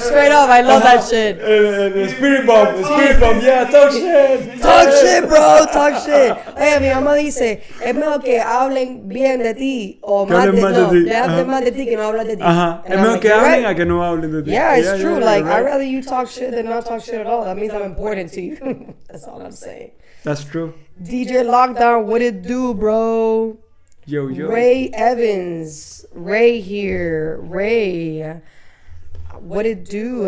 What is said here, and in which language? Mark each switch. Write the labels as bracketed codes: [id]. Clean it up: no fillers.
[en] Straight up, I love that shit. The spirit bomb, yeah, talk shit. Talk shit, bro, talk shit. [es] Oye, mi mamá dice, es mejor que hablen bien de ti o más de ti. Que hablen más de ti que no hablan de ti. Ajá, es mejor que hablen a que no hablen de ti. [en] Yeah, it's true. Like, I'd rather you talk shit than not talk shit at all. That means I'm important to you. That's all I'm saying. That's true. DJ Lockdown, what it do, bro? Yo. Ray Evans. Ray here. Ray. What it do?